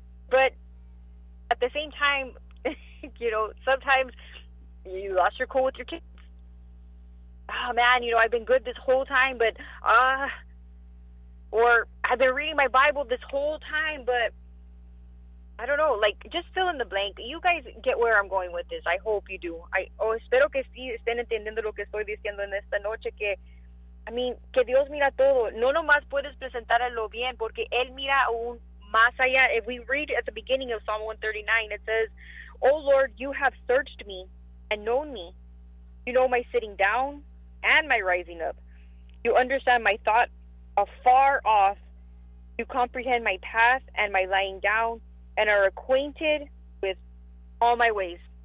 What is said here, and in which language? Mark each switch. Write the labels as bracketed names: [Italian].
[English] But at the same time, you know, sometimes you lost your cool with your kids. Oh, man, you know, I've been good this whole time, but, or I've been reading my Bible this whole time, but I don't know, like, just fill in the blank. You guys get where I'm going with this. I hope you do. [Spanish] Espero que sí estén entendiendo lo que estoy diciendo en esta noche, que, I mean, que Dios mira todo. No nomás puedes presentarlo bien, porque Él mira aún más allá. [English] If we read at the beginning of Psalm 139, it says, O Lord, you have searched me and known me. You know my sitting down and my rising up. You understand my thoughts afar off. You comprehend my path and my lying down, and are acquainted with all my ways.